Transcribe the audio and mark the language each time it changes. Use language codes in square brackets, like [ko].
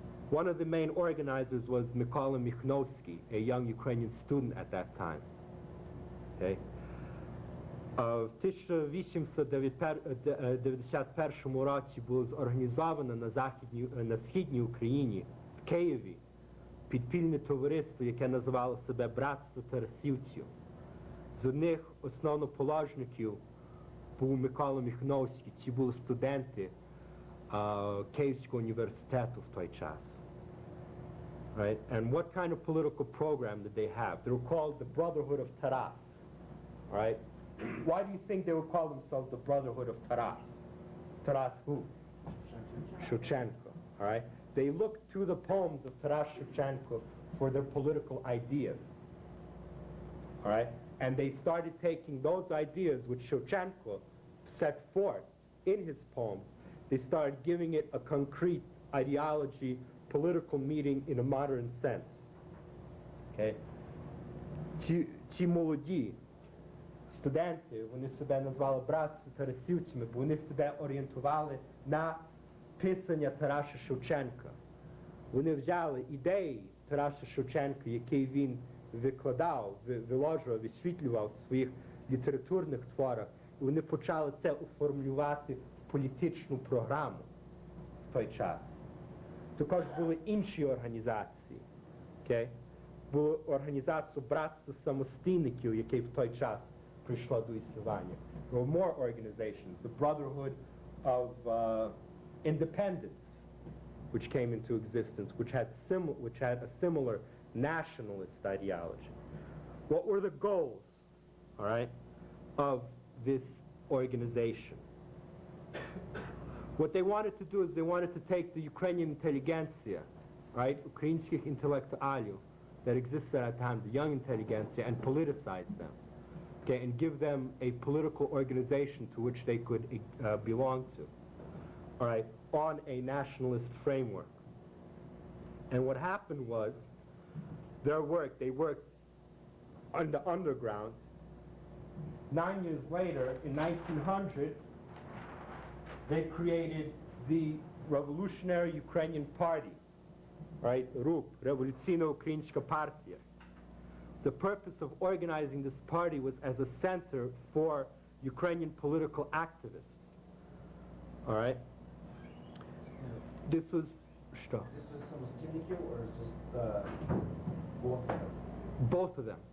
[en] One of the main organizers was Mykola, a young Ukrainian student at that time. Okay. [uk] В 1891 році було зорганізовано на Східній Україні, в Києві, підпільне товариство, яке називало себе Братство Тарасівців. З одних основоположників був Микола Міхновський, ці були студенти Київського університету в той час. [en] Right? And what kind of political program did they have? They were called the Brotherhood of Taras. All right? Why do you think they would call themselves the Brotherhood of Taras? Taras who? Shevchenko. All right? They looked to the poems of Taras Shevchenko for their political ideas. All right? And they started taking those ideas which Shevchenko set forth in his poems they started giving it a concrete ideology, political meaning in a modern sense. Okay? [uk] Ці молоді студенти, вони себе назвали братство тарасівцями, бо вони себе орієнтували на писання Тараса Шевченка. Вони взяли ідеї Тараса Шевченка, які він викладав, виложував, висвітлював в своїх літературних творах, і вони почали це оформлювати в політичну програму в той час. Також були інші організації. [en] Okay? [uk] Була організація братства самостійників, яке в той час прийшло до існування. [en] There were more organizations, the Brotherhood of Independence, which came into existence, which had a similar nationalist ideology. What were the goals, all right, of this organization? What they wanted to do is they wanted to take the Ukrainian intelligentsia, right, українських інтелектуалів that existed at that time, the young intelligentsia, and politicize them, okay, and give them a political organization to which they could belong to, all right, on a nationalist framework. And what happened was, they worked on the underground. 9 years later, in 1900, they created the Revolutionary Ukrainian Party, right? [uk] RUP, Революційна Українська партія. [en] The purpose of organizing this party was as a center for Ukrainian political activists. All right? This was что? This was самостійників or just both of them?